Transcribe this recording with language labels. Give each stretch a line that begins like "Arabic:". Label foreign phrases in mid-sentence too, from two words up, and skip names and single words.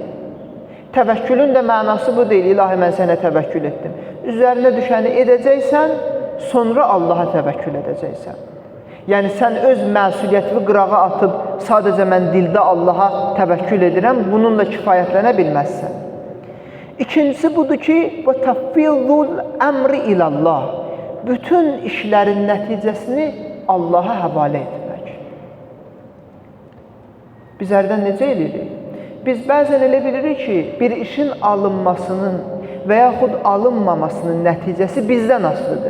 Azerbaijani: Təvəkkülün də mənası bu deyil, ilahi mən sənə təvəkkül etdim. Üzərinə düşəni edəcəksən, sonra Allaha təvəkkül edəcəksən. Yəni, sən öz məsuliyyətini qırağa atıb, sadəcə mən dildə Allaha təvəkkül edirəm, bununla kifayətlənə bilməzsən. İkincisi budur ki,
Arabic: وَتَفِّضُ الْأَمْرِ إِلَى اللّٰهِ.
Azerbaijani: Bütün işlərin nəticəsini Allaha həvalə etmək. Biz hərdən necə edirik? Biz bəzən elə bilirik ki, bir işin alınmasının və yaxud alınmamasının nəticəsi bizdən asılıdır.